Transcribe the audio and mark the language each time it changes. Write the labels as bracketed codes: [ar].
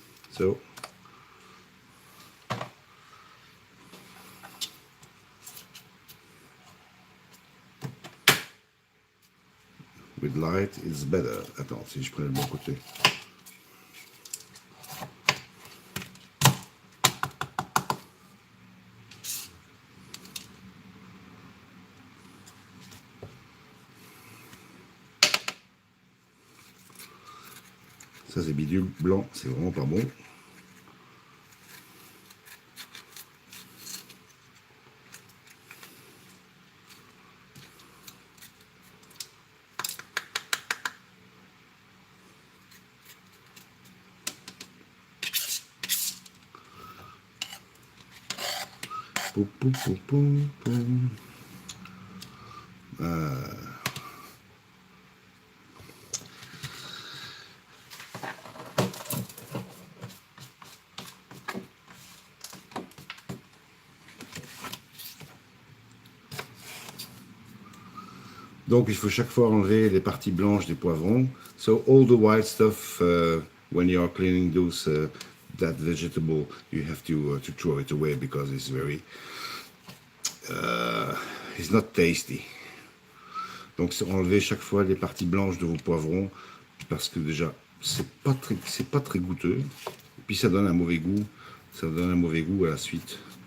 [en] So, with light, it's better. [fr] Attends, si je prends le bon côté. Ça, c'est bidule blanc, c'est vraiment pas bon. Poum, poum, poum, poum, poum. Donc il faut chaque fois enlever les parties blanches des poivrons. [en] So all the white stuff, when you are cleaning those that vegetable, you have to throw it away because it's very, it's not tasty. [fr] Donc c'est enlever chaque fois les parties blanches de vos poivrons parce que déjà c'est pas très goûteux. Et puis ça donne un mauvais goût. Ça donne un mauvais goût à la suite.